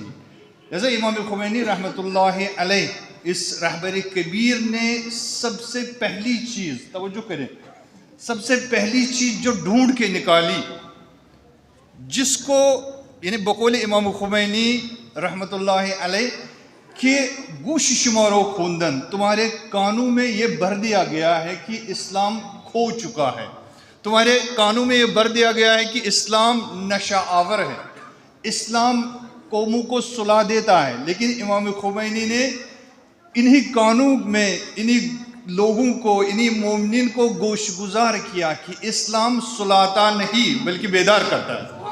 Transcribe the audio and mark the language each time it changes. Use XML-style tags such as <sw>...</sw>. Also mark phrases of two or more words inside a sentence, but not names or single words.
<ur>جیسے امام خمینی رحمۃ اللہ علیہ، اس رہبر کبیر نے سب سے پہلی چیز، توجہ کریں، سب سے پہلی چیز جو ڈھونڈ کے نکالی، جس کو یعنی بقول امام خمینی رحمۃ اللہ علیہ کہ</ur> <fa>گوش شمارو خوندن،</fa> <ur>تمہارے کانوں میں یہ بھر دیا گیا ہے کہ اسلام کھو چکا ہے، تمہارے کانوں میں یہ بھر دیا گیا ہے کہ اسلام نشہ آور ہے، اسلام قوموں کو سلا دیتا ہے۔ لیکن امام خمینی نے انہی کانوں میں، انہی لوگوں کو، انہی مومنین کو گوش گزار کیا کہ اسلام سلاتا نہیں بلکہ بیدار کرتا ہے۔</ur>